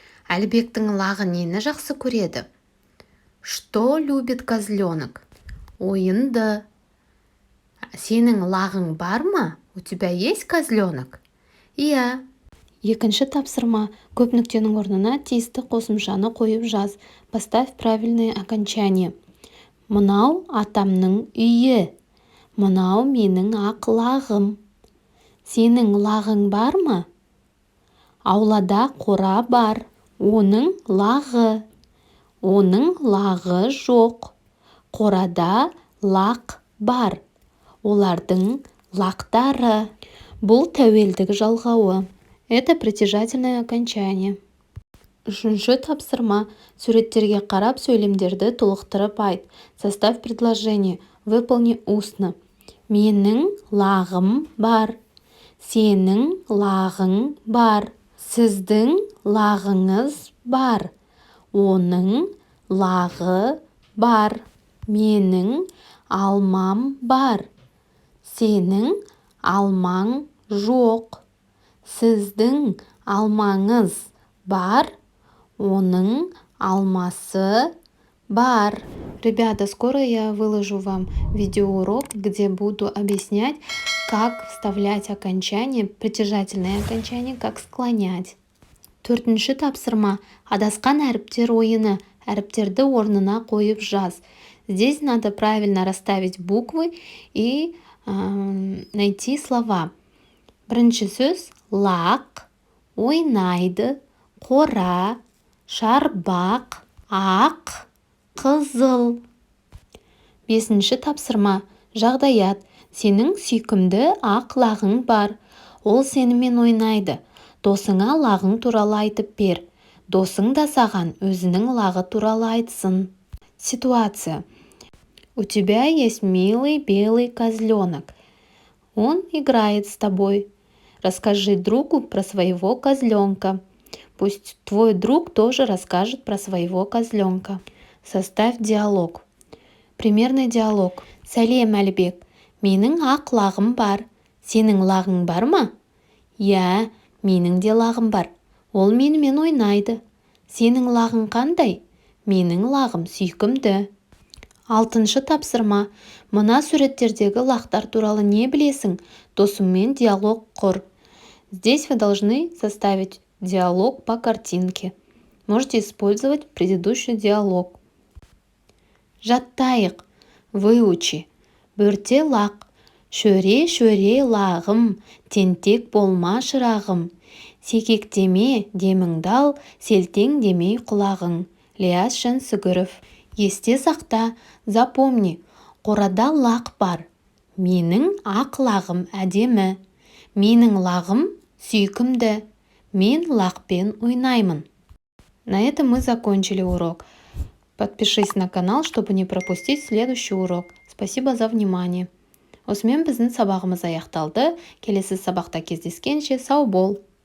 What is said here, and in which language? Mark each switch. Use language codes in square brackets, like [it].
[kk] Әлібектің лағы нені жақсы көреді? [ru] Что любит козленок? [kk] Ойынды. Сенің лағың бар ма? [ru] У тебя есть козленок? [kk] Иә. Екінші тапсырма. Көп нүктенің орнына тиісті қосымшаны қойып жаз. [ru] Поставь правильное окончание. [kk] Мынау атамның үйі. Мынау менің ақ лағым. Сенің лағың бар ма? Аулада қора бар. Оның лағы. Оның лағы жоқ. Қорада лақ бар. Олардың лақтары. Бұл тәуелдік жалғауы. [ru] Это притяжательное окончание. [kk] Үшінші тапсырма. Суреттерге қарап сөйлемдерді толықтырып айт. [ru] Составь предложение. Выполни устно. [kk] Менің лағым бар. Сенің лағың бар. Сіздің лағыңыз бар. Оның лағы бар. Менің алмам бар. Сенің алмаң жоқ. Сіздің алмаңыз бар. Оның алмасы бар. [ru] Ребята, скоро я выложу вам видеоурок, где буду объяснять, как вставлять окончание, притяжательное окончание, как склонять. [kk] Төртінші тапсырма. Адасқан әріптер ойыны. Әріптерді орнына қойып жаз. [ru] Здесь надо правильно расставить буквы и найти слова. [kk] Бірінші сөз лақ, ойнайды, қора, шарбақ, ақ, қызыл. Бесінші тапсырма. Жағдаят. Сенің сүйкімді ақ лағың бар. Ол сенімен ойнайды. Досыңа лағың туралы айтып бер. Досың да саған өзінің лағы туралы айтсын. [ru] Ситуация. У тебя есть милый белый козленок. Он играет с тобой. Расскажи другу про своего козленка. Пусть твой друг тоже расскажет про своего козленка. Составь диалог. Примерный диалог. Сәлем, Әлібек. [kk] Менің ақ лағым бар. Сенің лағың бар ма? Иә, менің де лағым бар. Ол менімен ойнайды. Сенің лағың қандай? Менің лағым сүйкімді. Алтыншы тапсырма. Мына суреттердегі лақтар туралы не білесің? Досыңмен диалог құр. [ru] Здесь вы должны составить диалог по картинке. Можете использовать предыдущий диалог. [kk] Жаттайық. [ru] Выучи. [kk] Бөрте лақ. Шөре-шөре лағым. Тентек болма шырағым. Секектеме деміңді ал, селтең демей құлағың. Лияс Жансүгіров. Есте сақта, [ru] запомни, [kk] қорада лақ бар. Менің ақ лағым әдемі. Менің лағым сүйкімді. Мен лақпен ойнаймын. [ru] На этом мы закончили урок. Подпишись на канал, чтобы не пропустить следующий урок. Спасибо за внимание. [kk] Осымен біздің сабағымыз аяқталды. Келесі сабақта кездескенше сау бол.